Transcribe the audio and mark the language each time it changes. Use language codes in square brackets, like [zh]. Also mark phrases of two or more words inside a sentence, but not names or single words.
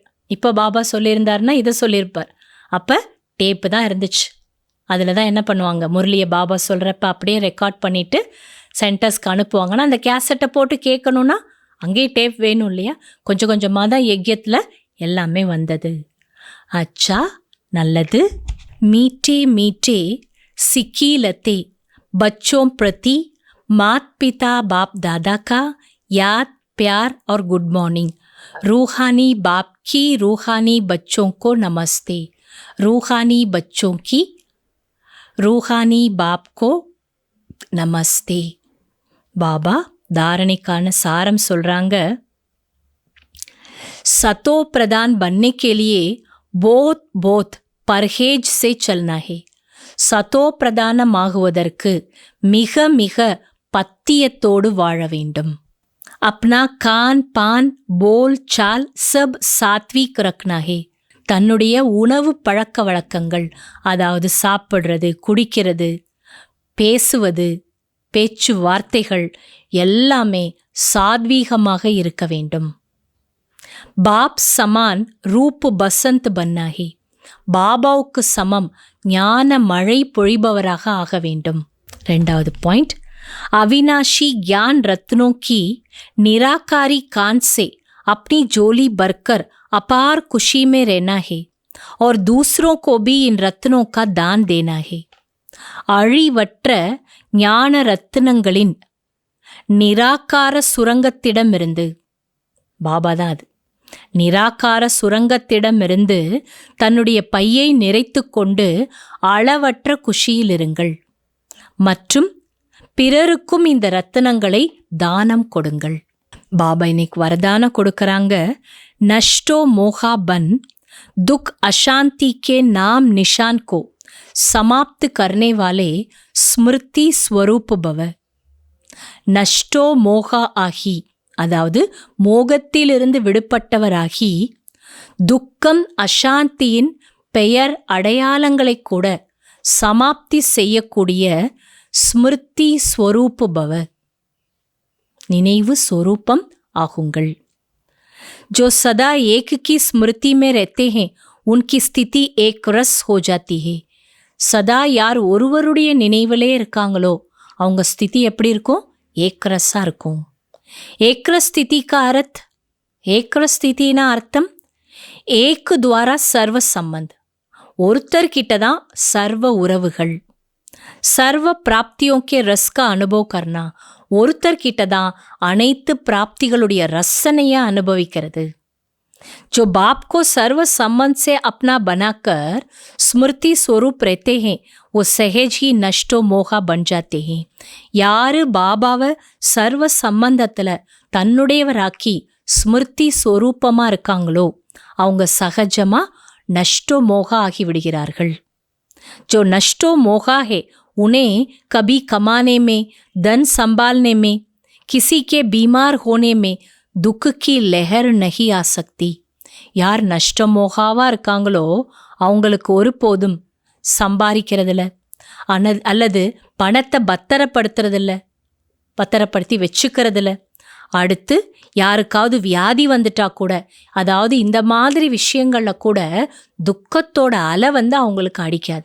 [ta] இப்போ பாபா சொல்லியிருந்தாருன்னா இதை சொல்லியிருப்பார். அப்போ டேப்பு தான் இருந்துச்சு, அதில் தான் என்ன பண்ணுவாங்க, முரளியை பாபா சொல்கிறப்ப அப்படியே ரெக்கார்ட் பண்ணிவிட்டு சென்டர்ஸ்க்கு அனுப்புவாங்கன்னா அந்த கேசட்டை போட்டு கேட்கணுன்னா அங்கேயே டேப் வேணும் இல்லையா. கொஞ்சம் கொஞ்சமாக தான் யஜ்யத்தில் எல்லாமே வந்தது. அச்சா நல்லது. [hi] मीठे मीठे सिकीलधे बच्चों प्रति मात पिता बाप दादा का याद प्यार और गुड मॉर्निंग. रूहानी बाप की रूहानी बच्चों को नमस्ते. रूहानी बच्चों की रूहानी बाप को नमस्ते. [ta] பாபா தாரணைக்கான சாரம் சொல்கிறாங்க, [hi] सतो प्रदान बनने के लिए बहुत बहुत परहेज से चलना है. [ta] சதோ பிரதானமாகுவதற்கு மிக மிக பத்தியத்தோடு வாழ வேண்டும். [hi] अपना खान पान बोल चाल सब सात्विक रखना है. [ta] தன்னுடைய உணவு பழக்க வழக்கங்கள், அதாவது சாப்பிட்றது, குடிக்கிறது, பேசுவது, பேச்சு வார்த்தைகள் எல்லாமே சாத்வீகமாக இருக்க வேண்டும். [hi] बाप समान रूप बसंत बनना है. [ta] பாபாவுக்கு சமம் ஞான மழை பொழிபவராக ஆக வேண்டும். 2வது பாயிண்ட், [hi] अविनाशी ज्ञान रत्नों की निराकारी कांत से अपनी झोली भरकर अपार खुशी में रहना है और दूसरों को भी इन रत्नों का दान देना है. [ta] அழிவற்ற ஞான ரத்தினங்களின் நிராகார சுரங்கத்திடமிருந்து, பாபா தான் அது, நிராகார சுரங்கத்திடமிருந்து தன்னுடைய பையை நிறைத்து கொண்டு அளவற்ற குஷியில் இருங்கள் மற்றும் பிறருக்கும் இந்த ரத்தினங்களை தானம் கொடுங்கள். பாபா இன்னைக்கு வரதானம் கொடுக்கறாங்க. [hi] नष्टो मोहा बन दुख अशांति के नाम निशान को समाप्त करने वाले स्मृति स्वरूप भव. नष्टो मोहा [ta] ஆகி, அதாவது மோகத்திலிருந்து விடுபட்டவராகி, துக்கம் அசாந்தியின் பெயர் அடையாளங்களை கூட சமாப்தி செய்யக்கூடிய [hi] स्मृति स्वरूप भव, [ta] நினைவு ஸ்வரூபம் ஆகுங்கள். [hi] जो सदा एक की स्मृति में रहते हैं उनकी स्थिति एक रस हो जाती है. [ta] சதா யார் ஒருவருடைய நினைவிலே இருக்காங்களோ அவங்க ஸ்திதி எப்படி இருக்கும்? ஏக்ரஸாக இருக்கும். ஏக்ரஸ் ஸ்திதிக்கு அர்த், ஏக்ரஸ் ஸ்திதினா அர்த்தம் [hi] एक द्वारा सर्व संबंध, [ta] ஒருத்தர்கிட்ட தான் சர்வ உறவுகள். [hi] सर्व प्राप्तियों के रस का अनुभव करना, [ta] ஒருத்தர்கிட்ட தான் அனைத்து பிராப்திகளுடைய ரசனையை அனுபவிக்கிறது. [hi] जो बाप को सर्व संबंध से अपना बनाकर स्मृति स्वरूप रहते हैं वो सहज ही नष्टो मोहा बन जाते हैं. [ta] யாரு பாபாவை சர்வ சம்பந்தத்தில் தன்னுடையவராக்கி ஸ்மிருதி ஸ்வரூபமா இருக்காங்களோ அவங்க சகஜமா [hi] नष्टो मोहा [ta] ஆகி விடுகிறார்கள். [hi] जो नष्टो मोहा है उन्हें कभी कमाने में, धन संभालने में, किसी के बीमार होने में दुख की लहर नहीं आ सकती. [ta] யார் நஷ்ட மோகாவா இருக்காங்களோ அவங்களுக்கு ஒருபோதும் சம்பாதிக்கிறதில்ல அல்லது பணத்தை பத்திரப்படுத்தி வச்சுக்கிறதில்ல. அடுத்து யாருக்காவது வியாதி வந்துட்டா கூட, அதாவது இந்த மாதிரி விஷயங்களில் கூட துக்கத்தோட அலை அவங்களுக்கு அடிக்காது.